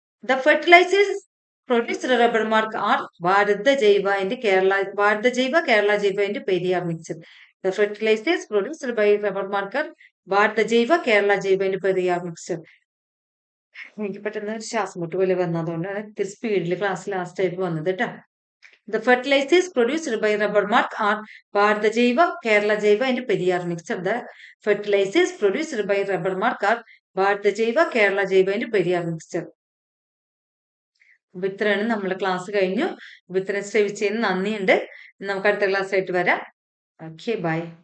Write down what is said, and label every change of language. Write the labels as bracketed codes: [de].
[en] The fertilisers produced rubber mark R Bharatha Jaiva and Kerala Jaiva and Periyar mixed. The fertilisers produced by rubber mark R Bharatha Jaiva, Kerala Jaiva and Periyar mixed. [ml] എനിക്ക് പെട്ടെന്ന് ശ്വാസം മുട്ട് പോലെ വന്നതുകൊണ്ടാണ് ഇത്തിരി സ്പീഡിൽ ക്ലാസ് ലാസ്റ്റ് ആയിട്ട് വന്നത് കേട്ടോ. [en] The fertilizers produced by rubber mark are Bharata Jaiva, Kerala Jaiva and Periyar mixture. The fertilizers produced by rubber mark are Bharata Jaiva, Kerala Jaiva and Periyar mixture. [ml] ഇത്രയാണ് നമ്മളെ ക്ലാസ് കഴിഞ്ഞു. ഇത്രയും ശ്രമിച്ചതിന് നന്ദിയുണ്ട്. നമുക്ക് അടുത്ത ക്ലാസ് ആയിട്ട് വരാം. Okay, by.